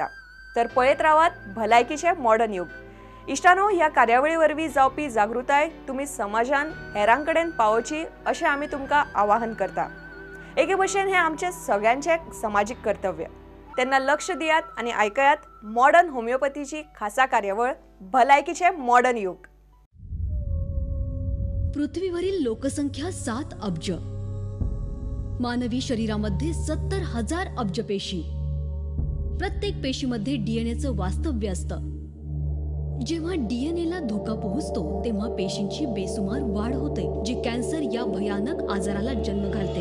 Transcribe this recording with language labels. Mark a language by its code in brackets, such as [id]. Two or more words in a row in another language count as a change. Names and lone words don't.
[kok] तर पळयत रावात भलायकीचे मॉडर्न युग. इष्टानो, ह्या कार्यावळी वरवीं जावपी जागृताय तुम्ही समाजान हेरां कडेन पावोवची अशें आमी तुमकां आवाहन करता. एके भशेन हे आमचे सगळ्यांचे समाजीक कर्तव्य. तेन्ना लक्ष दियात आणि आयकयात मॉडर्न होमिओपॅथीची खासा कार्यावळ भलायकीचे मॉडर्न युग. [mr] पृथ्वीवरील लोकसंख्या 7 अब्ज. मानवी शरीरामध्ये 70,000 अब्ज पेशी. प्रत्येक पेशीमध्ये डीएनएचं वास्तव्य असतं. जेव्हा डीएनएला धोका पोहोचतो तेव्हा पेशींची बेसुमार वाढ होते, जी कॅन्सर या भयानक आजाराला जन्म घालते.